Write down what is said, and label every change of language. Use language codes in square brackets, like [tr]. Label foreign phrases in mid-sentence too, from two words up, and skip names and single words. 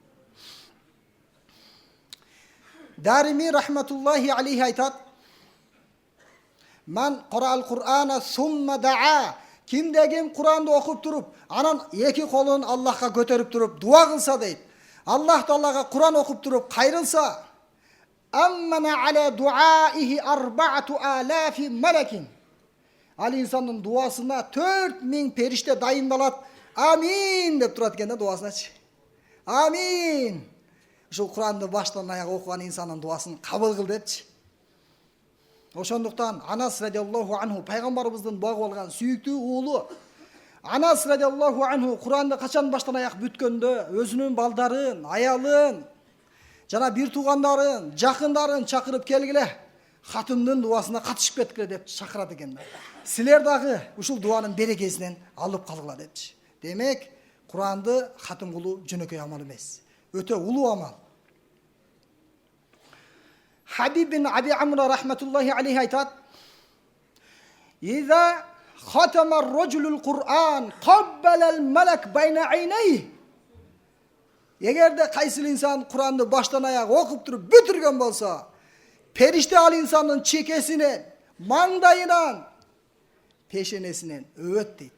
[ar] Дарими رحمة الله عليه айтат: "من قرأ القرآن ثم دعا." [ky] Кимде-ким Куранды окуп туруп, анан эки колун Аллахка көтөрүп туруп дуа кылса дейт. Аллах Таалага Куран окуп туруп кайрылса, [ar] أمن على دعائه أربعة آلاف ملك. [ky] Ал инсандын дуасына 4000 периште дайындалат. Амин деп турат экен да дуасыначы. Амин. Ушул Куранды баштан аяк окуган инсандын дуасын кабыл кыл депчи. Ошондуктан Анас [ar] رضي الله عنه [ky] пайгамбарыбыздын багып алган сүйүктүү уулу Анас [ar] رضي الله عنه [ky] Куранды качан баштан аяк бүткөндө өзүнүн балдарын, аялын, жана бир туугандарын, жакындарын чакырып келгиле, хатымдын дуасына катышып кеткиле деп чакырат экен да. Силер дагы ушул дуанын берекесинен алып калгыла депчи. Демек, Куранды хатым кылуу жөнөкөй амал эмес. Өтө улуу амал. [ar] Хабиб бин Аби Амра رحمة الله عليه айтат: "إذا ختم الرجل القرآن قبل الملك بين عينيه." [ky] Эгерде кайсыл инсан Куранды баштан аяк окуп туруп бүтүргөн болсо, периште ал инсандын чекесинен, маңдайынан, пешенесинен өбөт дейт.